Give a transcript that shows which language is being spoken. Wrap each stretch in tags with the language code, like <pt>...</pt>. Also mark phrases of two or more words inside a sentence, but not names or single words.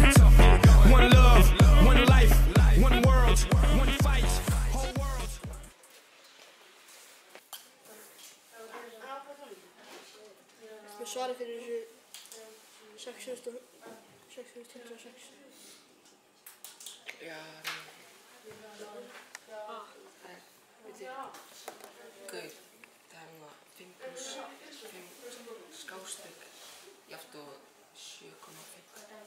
<en>One love, one life, one world, one fight, whole world.</en> <is>Við svarum fyrir þessu 6.106. Já, Gauð, það er núna 5 + 5 skástrík jafnt og 7,5.</is>